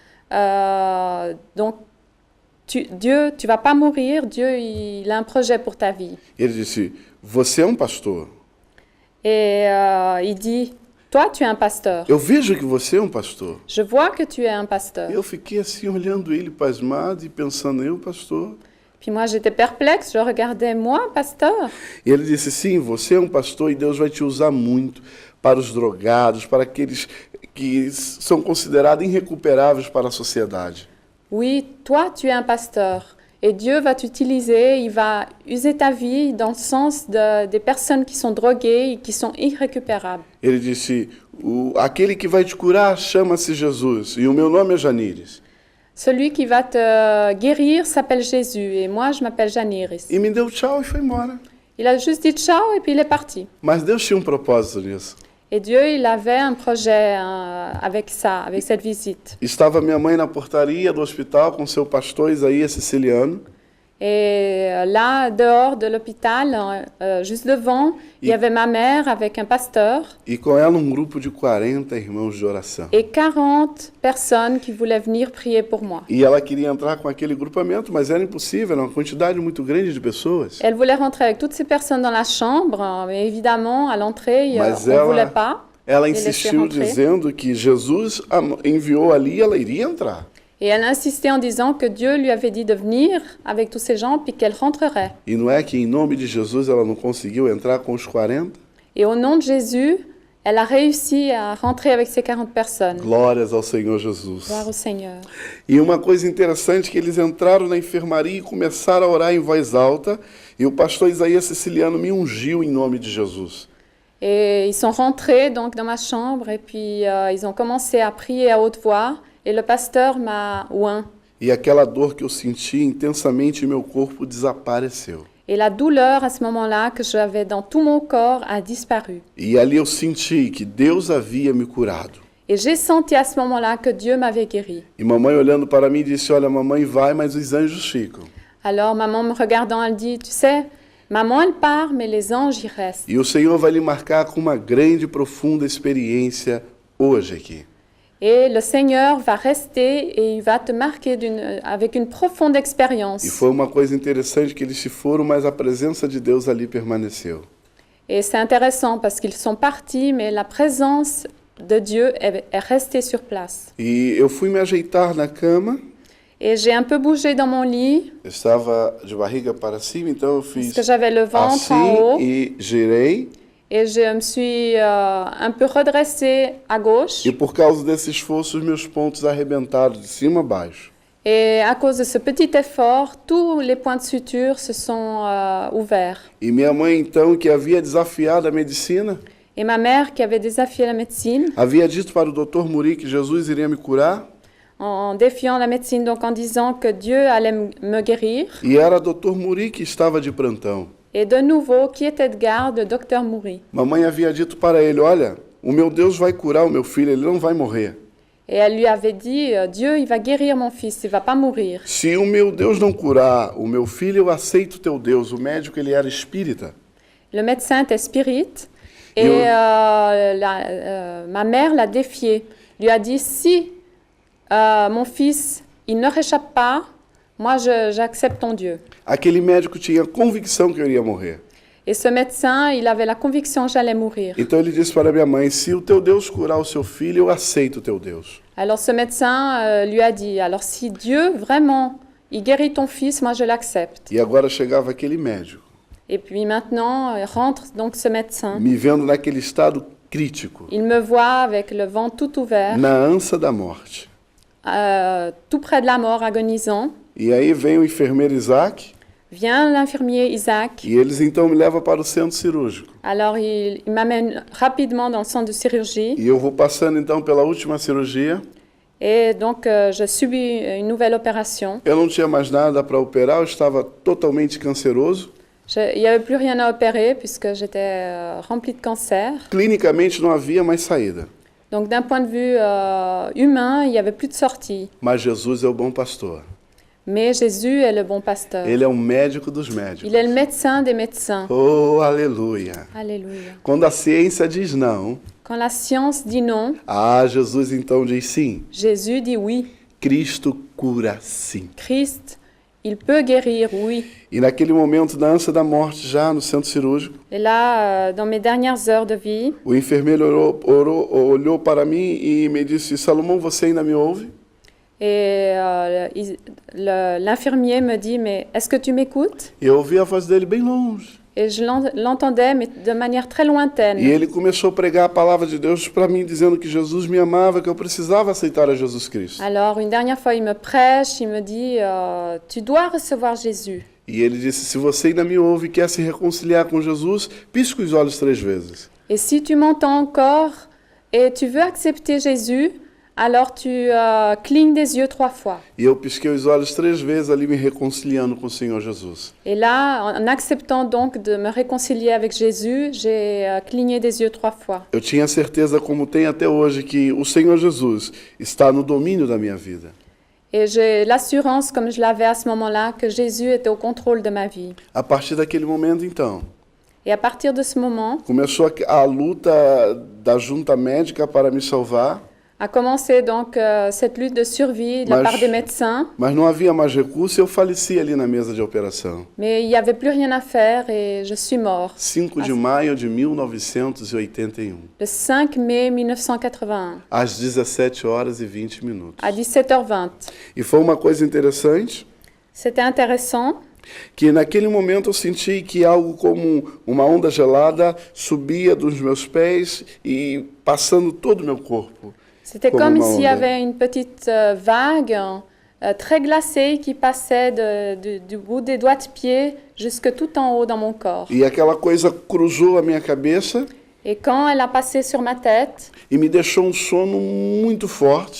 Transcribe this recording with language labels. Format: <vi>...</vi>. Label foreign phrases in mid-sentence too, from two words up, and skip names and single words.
<fr>Donc, Dieu, tu vas pas mourir, Dieu, il a un projet pour ta vie.</fr> <pt>Ele disse, você é um pastor.</pt> <fr>Et il dit, toi, tu es un pasteur.</fr> <pt>Eu vejo que você é um pastor.</pt> <fr>Je vois que tu es un pasteur.</fr> <pt>Eu fiquei assim olhando ele pasmado e pensando, eu pastor?</pt> <fr>Puis moi, j'étais perplexe, je regardais, moi, pasteur?</fr> <pt>E ele disse, sim, você é um pastor e Deus vai te usar muito para os drogados, para aqueles que são considerados irrecuperáveis para a sociedade.</pt> <fr>Oui, toi, tu es un pasteur. Et Dieu va t'utiliser, il va user ta vie dans le sens des personnes qui sont droguées et qui sont irrécupérables.</fr> <pt>Ele disse, aquele que vai te curar chama-se Jesus, e o meu nome é Janires.</pt> <fr>Celui qui va te guérir s'appelle Jésus, et moi, je m'appelle Janires.</fr> <pt>E me deu tchau e foi embora.</pt> <fr>Il a juste dit ciao et puis il est parti.</fr> <pt>Mas Deus tinha um propósito nisso.</pt> <fr>Et Dieu, il avait un projet avec ça, avec cette visite.</fr> <pt>Estava minha mãe na portaria do hospital com seu pastor Isaías Siciliano.</pt> <fr>Et là, dehors de l'hôpital, juste devant, il y avait ma mère avec un pasteur.</fr> <pt>E com ela um grupo de 40 irmãos de oração.</pt> <fr>Et 40 personnes qui voulaient venir prier pour moi.</fr> <pt>E ela queria entrar com aquele grupamento, mas era impossível, era uma quantidade muito grande de pessoas.</pt> <fr>Elle voulait rentrer avec toutes ces personnes dans la chambre, mais évidemment, à l'entrée, on ne voulait pas.</fr> <pt>Ela insistiu dizendo que Jesus a enviou ali e ela iria entrar.</pt> <fr>Et elle insistait en disant que Dieu lui avait dit de venir avec tous ces gens puis qu'elle rentrerait.</fr> <pt>E não é que em nome de Jesus ela não conseguiu entrar com os 40?</pt> <fr>Et au nom de Jésus, elle a réussi à rentrer avec ces 40 personnes.</fr> <pt>Glórias ao Senhor Jesus.</pt> <fr>Gloire au Seigneur.</fr> <pt>E uma coisa interessante que eles entraram na enfermaria e começaram a orar em voz alta, e o pastor Isaías Siciliano me ungiu em nome de Jesus.</pt> <fr>Et ils sont rentrés donc dans ma chambre et puis ils ont commencé à prier à haute voix. Et le pasteur m'a oint.</fr> <pt>E aquela dor que eu senti intensamente em meu corpo desapareceu.</pt> <fr>Et la douleur à ce moment-là que j'avais dans tout mon corps a disparu.</fr> <pt>E ali eu senti que Deus havia me curado.</pt> <fr>Et j'ai senti à ce moment-là que Dieu m'avait guéri.</fr> <pt>E mamãe olhando para mim disse, olha, mamãe vai, mas os anjos ficam.</pt> <fr>Alors maman me regardant, elle dit, tu sais, maman elle part, mais les anges y restent.</fr> <pt>E o Senhor vai lhe marcar com uma grande e profunda experiência hoje aqui.</pt> <fr>Et le Seigneur va rester et il va te marquer avec une profonde expérience.</fr> <pt>E foi uma coisa interessante que eles se foram, mas a presença de Deus ali permaneceu.</pt> <fr>Et c'est intéressant parce qu'ils sont partis, mais la présence de Dieu est restée sur place.</fr> <pt>E eu fui me ajeitar na cama.</pt> <fr>Et j'ai un peu bougé dans mon lit.</fr> <pt>Eu estava de barriga para cima, então eu fiz</pt> <fr>Parce que j'avais le ventre en haut.</fr> <pt>E girei.</pt> <fr>Et je me suis un peu redressée à gauche.</fr> <pt>E por causa desse esforço, os meus pontos arrebentaram de cima a baixo.</pt> <fr>Et à cause de ce petit effort, tous les points de suture se sont ouverts.</fr> <pt>E minha mãe, então, que havia desafiado a medicina,</pt> <fr>Et ma mère, qui avait désafié la médecine,</fr> <pt>havia dito para o Dr. Muri que Jesus iria me curar.</pt> <fr>en défiant la médecine, donc en disant que Dieu allait me guérir.</fr> <pt>E era Dr. Muri que estava de plantão.</pt> <fr>Et de nouveau, qui était de garde, le docteur Mouri.</fr> <pt>Mamãe havia dito para ele, olha, o meu Deus vai curar o meu filho, ele não vai morrer.</pt> <fr>Et elle lui avait dit, Dieu, il va guérir mon fils, il va pas mourir.</fr> <pt>Se o meu Deus não curar o meu filho, eu aceito o teu Deus. O médico, ele era espírita.</pt> <fr>Le médecin était spirit et ma mère l'a défié. Lui a dit, si mon fils, il ne réchappe pas, moi j'accepte ton Dieu.</fr> <pt>Aquele médico tinha convicção que eu iria morrer.</pt> <fr>Et ce médecin, il avait la conviction que j'allais mourir.</fr> <pt>Então ele disse para minha mãe, se o teu Deus curar o seu filho, eu aceito o teu Deus.</pt> <fr>Alors ce médecin lui a dit, alors si Dieu vraiment, il guérit ton fils, moi je l'accepte.</fr> <pt>E agora chegava aquele médico,</pt> <fr>Et puis maintenant, rentre donc ce médecin.</fr> <pt>me vendo naquele estado crítico,</pt> <fr>Il me voit avec le ventre tout ouvert,</fr> <pt>na ânsia da morte.</pt> <fr>tout près de la mort, agonisant.</fr> <pt>E aí vem o enfermeiro Isaac,</pt> <fr>Vient l'infirmier Isaac.</fr> <pt>e eles então me levam para o centro cirúrgico.</pt> <fr>Alors il m'amène rapidement dans le centre de chirurgie.</fr> <pt>E eu vou passando então pela última cirurgia.</pt> <fr>Et donc je subis une nouvelle opération.</fr> <pt>Eu não tinha mais nada para operar, eu estava totalmente canceroso.</pt> <fr>Il n'y avait plus rien à opérer puisque j'étais remplie de cancer.</fr> <pt>Clinicamente não havia mais saída.</pt> <fr>Donc d'un point de vue humain, il n'y avait plus de sortie.</fr> <pt>Mas Jesus é o bom pastor.</pt> <fr>Mais Jésus est le bon pasteur.</fr> <pt>Ele é o médico dos médicos.</pt> <fr>Il est le médecin des médecins.</fr> <pt>Oh, aleluia.</pt> <fr>Alléluia.</fr> <pt>Quando a ciência diz não,</pt> <fr>Quand la science dit non,</fr> <pt>Jesus então diz sim.</pt> <fr>Jésus dit oui.</fr> <pt>Cristo cura sim.</pt> <fr>Christ, il peut guérir, oui.</fr> <pt>E naquele momento da ânsia da morte, já no centro cirúrgico,</pt> <fr>Et là, dans mes dernières heures de vie,</fr> <pt>o enfermeiro olhou para mim e me disse, Salomão, você ainda me ouve?</pt> <fr>et l'infirmier me dit, mais est-ce que tu m'écoutes?</fr> <pt>E eu ouvi a voz dele bem longe.</pt> <fr>Et je l'entendais, mais de manière très lointaine.</fr> <pt>E ele começou a pregar a palavra de Deus para mim, dizendo que Jesus me amava, que eu precisava aceitar a Jesus Cristo.</pt> <fr>Alors, une dernière fois, il me prêche, il me dit, tu dois recevoir Jésus.</fr> <pt>E ele disse, se você ainda me ouve e quer se reconciliar com Jesus, pisca os olhos 3 vezes.</pt> <fr>Et si tu m'entends encore et tu veux accepter Jésus, alors tu clignes des yeux 3 fois.</fr> <pt>E eu pisquei os olhos 3 vezes ali, me reconciliando com o Senhor Jesus.</pt> <fr>Et là, en acceptant donc de me réconcilier avec Jésus, j'ai cligné des yeux 3 fois.</fr> <pt>Eu tinha certeza, como tem até hoje, que o Senhor Jesus está no domínio da minha vida.</pt> <fr>Et j'ai l'assurance, comme je l'avais à ce moment-là, que Jésus était au contrôle de ma vie.</fr> <pt>A partir daquele momento, então,</pt> <fr>Et à partir de ce moment,</fr> <pt>começou a luta da junta médica para me salvar,</pt> <fr>a commencé donc cette lutte de survie de la part des médecins.</fr> <pt>mas não havia mais recurso e eu faleci ali na mesa de operação.</pt> <fr>Mais il n'y avait plus rien à faire et je suis mort.</fr> <pt>5 de maio de 1981,</pt> <fr>Le 5 mai 1981,</fr> <pt>às 17h20.</pt> <fr>à 17h20.</fr> <pt>E foi uma coisa interessante,</pt> <fr>C'était intéressant.</fr> <pt>que naquele momento eu senti que algo como uma onda gelada subia dos meus pés e passando todo o meu corpo.</pt> <fr>C'était Comme comme une s'il y onde. avait une petite vague très glacée qui passait du bout des doigts de pied jusque tout en haut dans mon corps.</fr> <pt>E aquela coisa cruzou a minha cabeça</pt> <fr>Et quand elle a passé sur ma tête,</fr> <pt>e me deixou um sono muito forte.</pt>